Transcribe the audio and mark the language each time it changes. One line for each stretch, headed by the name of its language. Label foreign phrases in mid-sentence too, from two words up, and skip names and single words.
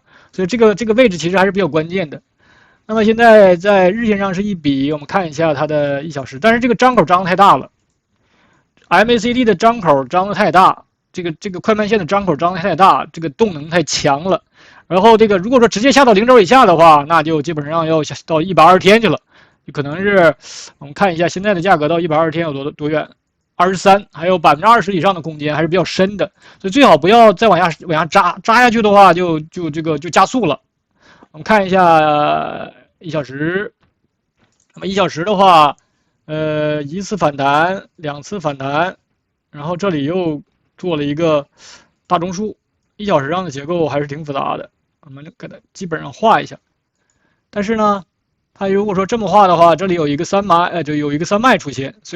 Chinese: 所以這個位置其實還是比較關鍵的。那麼現在在日線上是一筆，我們看一下它的1小時，但是这個張口張得太大了 ，MACD 的張口張得太大，這個快慢線的張口張得太大，這個動能太強了。然後這個如果說直接下到0軸以下的話，那就基本上要下到120天去了，就可能是我們看一下現在的價格到120天有多遠，23，還有20%以上的空間，還是比較深的，所以最好不要再往下扎下去的話就加速了。我们看一下1小時，那麼1 小時的話，一次反彈，2次反彈，然後這裡又做了一個大中樞，1小時上的結構還是挺複雜的，我們給它基本上畫一下。但是呢，它如果說這麼畫的話，這裡有一個3買，就有一個3賣出現，所以說